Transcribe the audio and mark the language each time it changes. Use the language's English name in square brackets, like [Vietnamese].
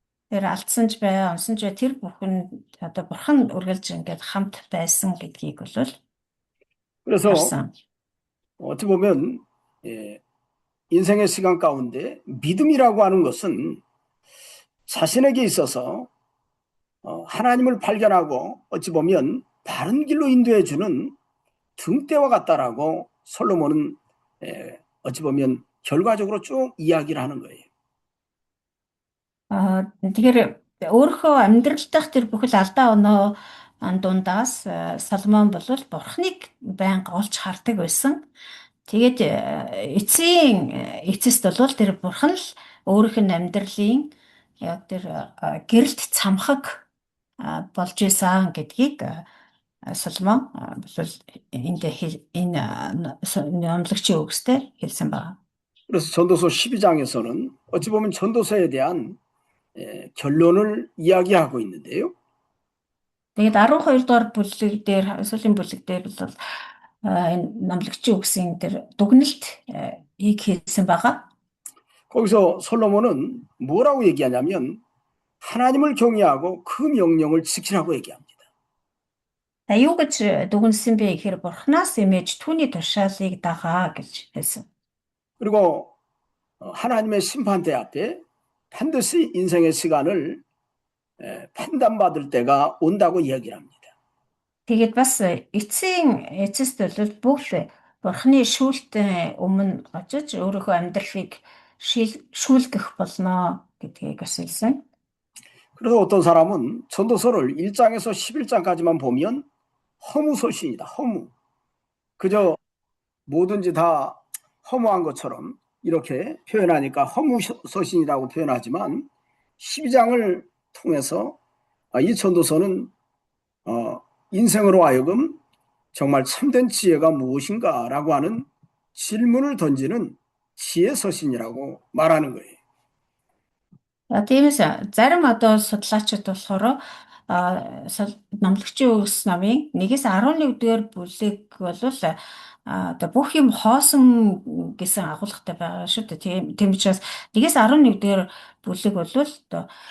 [Mongolian] Тэр алдсан ч бай, онсон ч бай тэр бүхэн одоо бурхан үргэлж ингээд хамт байсан гэдгийг бол [Korean] 그래서 [Mongolian] харсан. [Korean] 어찌 보면 인생의 시간 가운데 믿음이라고 하는 것은 자신에게 있어서 하나님을 발견하고 어찌 보면 바른 길로 인도해 주는 등대와 같다라고 솔로몬은 어찌 보면 결과적으로 쭉 이야기를 하는 거예요. [Mongolian] Тэгэхээр өөрийнхөө амьдрал дахь тэр бүхэл алдаа оноо дундаас Соломон бол бурхныг байнга олж хардаг байсан. Тэгээд эцэст бол тэр бурхан л өөрийнх нь амьдралын яг тэр гэрэлт цамхаг болж исэн гэдгийг Соломон бол энэ номлогчийн үгсээр хэлсэн байна. [Korean] 그래서 전도서 12장에서는 어찌 보면 전도서에 대한 결론을 이야기하고 있는데요. [Mongolian] Тэгээд 12 дугаар бүлэг дээр сүүлийн бүлэг дээр бол энэ номлогчийн үгсийн тэр дүгнэлт хийсэн байгаа. [Korean] 거기서 솔로몬은 뭐라고 얘기하냐면 하나님을 경외하고 그 명령을 지키라고 얘기합니다. [Mongolian] Юу гэж дүгнсэн бэ гэхээр бурхнаас эмээж түүний тушаалыг дагаа гэж хэлсэн. [Korean] 그리고 하나님의 심판대 앞에 반드시 인생의 시간을 판단받을 때가 온다고 이야기를 합니다. [Mongolian] Тэгээд бас эцэст бол бүх бурхны шүүлтэн өмнө очиж өөрийнхөө амьдралыг шүүлгэх болно гэдгийг хэлсэн. [Korean] 그래서 어떤 사람은 전도서를 1장에서 11장까지만 보면 허무소신이다. 허무. 그저 뭐든지 다 허무한 것처럼 이렇게 표현하니까 허무소신이라고 표현하지만 12장을 통해서 이 전도서는 인생으로 하여금 정말 참된 지혜가 무엇인가라고 하는 질문을 던지는 지혜서신이라고 말하는 거예요. [Mongolian] Тиймээс зарим одоо судлаачид болохоор номлогчийн үгс намын 1-ээс 11-р бүлэг бол одоо бүх юм хоосон гэсэн агуулгатай байгаа шүү дээ. Тийм учраас 1-ээс 11-р бүлэг бол одоо